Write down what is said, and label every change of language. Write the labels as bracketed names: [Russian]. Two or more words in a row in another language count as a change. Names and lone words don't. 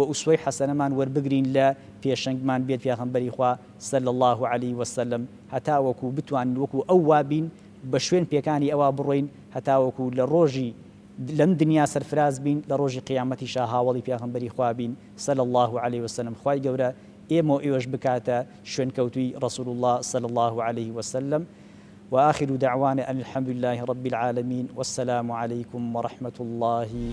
[Central Kurdish] ئوسوەی حەسەنەمان وەربگرین لە پێشەنگمان بێت پیاغەمبەری خوا [Arabic] صلی الله علیه وسلم [Central Kurdish] هەتا وەکو بتوانین وەکو ئەو وابین بە شوێن پێکانی ئەوە بڕۆین هەتا وەکو لە ڕۆژی لەم دنیا سەرفراز بین لە ڕۆژی قیامەتیشا هاوڵی پیاغەمبەری خوا بین [Arabic] صلی الله علیه وسلم [Central Kurdish] خوای گەورە ئێمە و ئێوەش بکاتە شوێنکەوتوی [Arabic] رسول الله صلی الله عليه وسلم وآخر دعوانا أن الحمد لله رب العالمين والسلام عليكم ورحمة الله